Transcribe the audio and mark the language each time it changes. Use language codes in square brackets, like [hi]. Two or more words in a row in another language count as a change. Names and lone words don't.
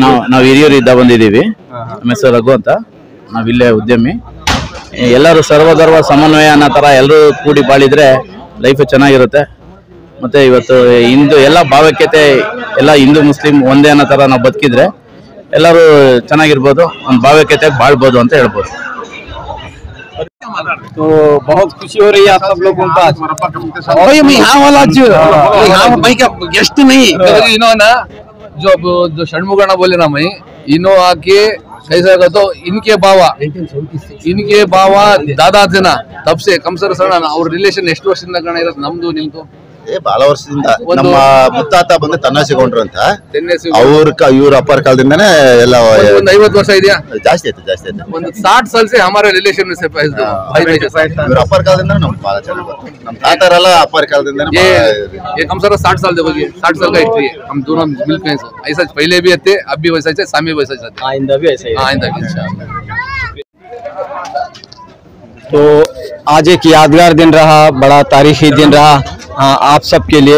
[kn] ನಾವು ಹಿರಿಯೂರಿಂದ ಬಂದಿದ್ದೀವಿ. ನಮ್ಮ ಹೆಸರು ರಘು ಅಂತ, ನಾವಿಲ್ಲೇ ಉದ್ಯಮಿ. ಎಲ್ಲರೂ ಸರ್ವಧರ್ಮ ಸಮನ್ವಯ ಅನ್ನೋ ಥರ ಎಲ್ಲರೂ ಕೂಡಿ ಬಾಳಿದ್ರೆ ಲೈಫ್ ಚೆನ್ನಾಗಿರುತ್ತೆ. ಮತ್ತು ಇವತ್ತು ಹಿಂದೂ ಎಲ್ಲ ಭಾವೈಕ್ಯತೆ, ಎಲ್ಲ ಹಿಂದೂ ಮುಸ್ಲಿಂ ಒಂದೇ ಅನ್ನೋ ಥರ ನಾವು ಬದುಕಿದ್ರೆ ಎಲ್ಲರೂ ಚೆನ್ನಾಗಿರ್ಬೋದು, ಒಂದು ಭಾವೈಕ್ಯತೆಗೆ ಬಾಳ್ಬೋದು ಅಂತ ಹೇಳ್ಬೋದು. [hi] तो बहुत खुशी हो रही है आप सब लोगों को आज? भाई मैं यहाँ वाला यहाँ भाई का गेस्ट नहीं, इन्होंने जो षणमुगना बोले ना, मैं इन्हों आके कैसा का तो इनके बावा दादा थे ना तब से कम सर सर [kn] ಅವ್ರ ರಿಲೇಷನ್ ಎಷ್ಟು ವರ್ಷದಿಂದ ಕಣ ಇರೋದು ನಮ್ದು ನಿಮ್ದು ಬಹಳ ವರ್ಷದಿಂದ ನಮ್ಮ ಮುತ್ತಾತ ಬಂದು ತನ್ನಾಸಿಕೊಂಡ್ರು ಅಂತ ಇವ್ರ ಅಪ್ಪರ ಕಾಲದಿಂದಾನೇ ಎಲ್ಲ ಒಂದು 50 ವರ್ಷ ಇದೆಯಾ ಜಾಸ್ತಿ ಆಯ್ತು [hi] ಒಂದು 60 साल से हमारे रिलेशन से [kn] ಇವ್ರ ಅಪ್ಪರ ಕಾಲದಿಂದ ನಮ್ಗೆ ಬಹಳ ಚೆನ್ನಾಗಿ ಗೊತ್ತು ನಮ್ಮ ತಾತರೆಲ್ಲ ಅಪ್ಪರ ಕಾಲದಿಂದಾನೇ [hi] ये कम से कम 60 साल देखो 60 साल का हिस्ट्री है हम दोनों मिलते हैं ऐसा पहले भी थे अब भी वैसा है सामी वैसा है आइंदा भी ऐसा ही आइंदा भी इंशाल्लाह। तो आज एक यादगार दिन रहा, बड़ा तारीखी दिन रहा आप सबके लिए।